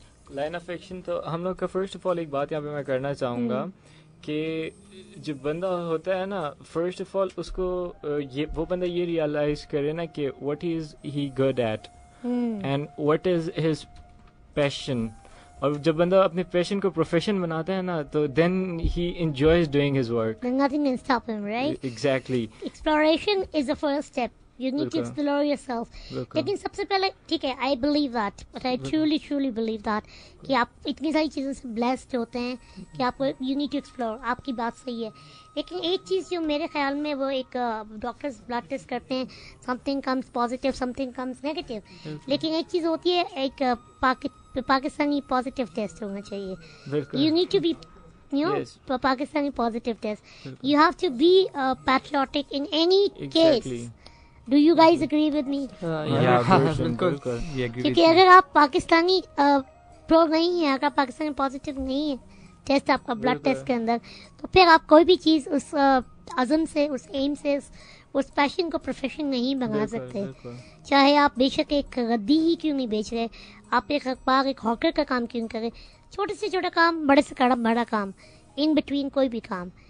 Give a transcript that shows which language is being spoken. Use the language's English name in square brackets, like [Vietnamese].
[Urdu] Line of action تو ہم لوگ کا فرسٹ آف آل ایک بات یہاں پہ میں کرنا چاہوں گا کہ جو بندہ ہوتا ہے نا, فرسٹ آف آل اس کو وہ بندہ یہ ریئلائز کرے نا کہ [English] What is he good at and what is his passion. [Urdu] اور جب بندہ اپنے پیشن کو پروفیشن بناتا ہے نا, تو [English] Then he enjoys doing his work. Nothing can stop him, right? Exactly. Exploration is the first step. You need to explore yourself. [Urdu] لیکن سب سے پہلے ٹھیک ہے, [English] I believe that, but I truly believe that [Urdu] کہ آپ اتنی ساری چیزوں سے blessed ہوتے ہیں کہ آپ کو [English] you need to explore. [Urdu] آپ کی بات صحیح ہے, لیکن ایک چیز جو میرے خیال میں وہ ایک ڈاکٹرز بلڈ ٹیسٹ کرتے ہیں, [English] something comes positive, something comes negative, [Urdu] لیکن ایک چیز ہوتی ہے ایک پاکستانی پازیٹیو ٹیسٹ ہونا چاہیے. [English] You need to be Pakistani positive test. You have to be patriotic in any case. Do you guys agree with me? [Urdu] بالکل. کیونکہ اگر آپ پاکستانی پرو نہیں ہیں, اگر پاکستانی پازیٹیو نہیں ہے ٹیسٹ آپ کا بلڈ ٹیسٹ کے اندر, تو پھر آپ کوئی بھی چیز اس عزم سے, اس ایم سے, اس پیشن کو پروفیشن نہیں بنا سکتے. چاہے آپ بے شک ایک ردی ہی کیوں نہیں بیچ رہے, آپ ایک اخبار, ایک ہاکر کا کام کیوں کریں, چھوٹے سے چھوٹا کام, بڑے سے بڑا کام, ان بٹوین کوئی بھی کام.